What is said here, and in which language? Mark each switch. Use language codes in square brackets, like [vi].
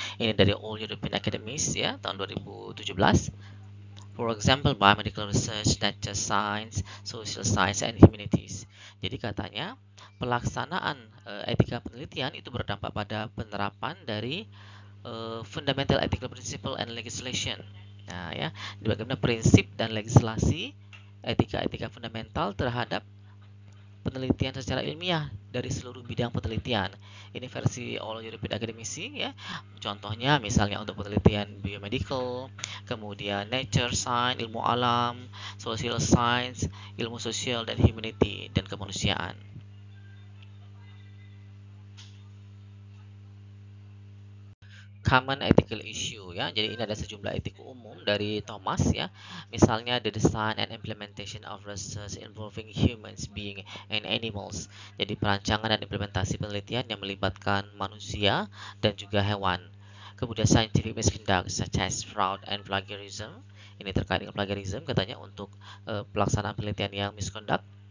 [id] Ini dari All European Academies ya, tahun 2017. [en] For example, biomedical research, nature science, social science, and humanities. [id] Jadi katanya, pelaksanaan etika penelitian itu berdampak pada penerapan dari [en] fundamental ethical principle and legislation. [id] Nah, ya, bagaimana prinsip dan legislasi etika-etika fundamental terhadap penelitian secara ilmiah dari seluruh bidang penelitian. Ini versi All European Academicsi ya. Contohnya misalnya untuk penelitian biomedical, kemudian nature science, ilmu alam, social science, ilmu sosial dan humanity dan kemanusiaan. [en] Common ethical issue [id] ya. Jadi ini ada sejumlah etika umum dari Thomas ya. Misalnya [en] the design and implementation of research involving humans, being and animals. [id] Jadi perancangan dan implementasi penelitian yang melibatkan manusia dan juga hewan. Kemudian [en] scientific misconduct such as fraud and plagiarism. [id] Ini terkait dengan plagiarism katanya untuk pelaksanaan penelitian yang misconduct.